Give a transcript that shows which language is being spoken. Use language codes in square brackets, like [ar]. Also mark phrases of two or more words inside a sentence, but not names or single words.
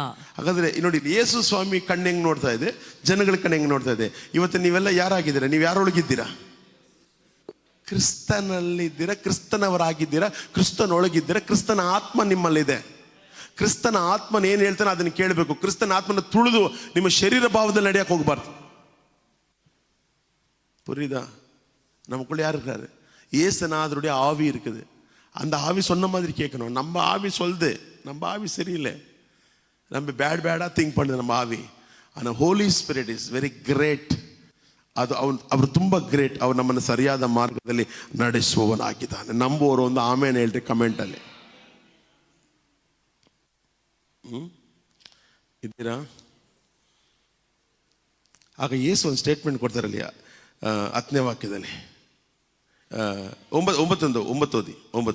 [kn] ಹಾಗಾದ್ರೆ ನೋಡಿ, ಯೇಸು ಸ್ವಾಮಿ ಕಣ್ಣು ಹೆಂಗ್ ನೋಡ್ತಾ ಇದೆ, ಜನಗಳ ಕಣ್ಣು ಹೆಂಗ್ ನೋಡ್ತಾ ಇದೆ. ಇವತ್ತು ನೀವೆಲ್ಲ ಯಾರಾಗಿದ್ದೀರಾ? ನೀವು ಯಾರೊಳಗಿದ್ದೀರಾ? ಕ್ರಿಸ್ತನಲ್ಲಿದ್ದೀರಾ, ಕ್ರಿಸ್ತನವರಾಗಿದ್ದೀರಾ, ಕ್ರಿಸ್ತನೊಳಗಿದ್ದೀರಾ. ಕ್ರಿಸ್ತನ ಆತ್ಮ ನಿಮ್ಮಲ್ಲಿದೆ. ಕ್ರಿಸ್ತನ ಆತ್ಮನ ಏನು ಹೇಳ್ತಾನೆ ಅದನ್ನು ಕೇಳಬೇಕು. ಕ್ರಿಸ್ತನ ಆತ್ಮನ ತುಳಿದು ನಿಮ್ಮ ಶರೀರ ಭಾವದಲ್ಲಿ ನಡೆಯಕ್ಕೆ ಹೋಗ್ಬಾರ್ದು. [ta] புரியுதா? நமக்குள்ள யார் இருக்காரு? ஏசுநாதருடைய ஆவி இருக்குது. அந்த ஆவி சொன்ன மாதிரி கேட்கணும். நம்ம ஆவி சொல்லுது, நம்ம ஆவி சரியில்லை, நம்ம பேடாக திங்க் பண்ணுது நம்ம ஆவி. [en] ஆனால் holy spirit is very great. [kn] ಅವರು ತುಂಬ ಗ್ರೇಟ್. ಅವ್ರು ನಮ್ಮನ್ನು ಸರಿಯಾದ ಮಾರ್ಗದಲ್ಲಿ ನಡೆಸುವವನಾಗಿದ್ದಾನೆ. ನಂಬುವವರು ಒಂದು ಆಮೇಲೆ ಹೇಳ್ರಿ ಕಮೆಂಟಲ್ಲಿ. ಇದ್ದೀರಾ? ಆಗ ಯೇಸು ಒಂದು ಸ್ಟೇಟ್ಮೆಂಟ್ ಕೊಡ್ತಾರಲ್ಲಿ 10ನೇ ವಾಕ್ಯದಲ್ಲಿ 9.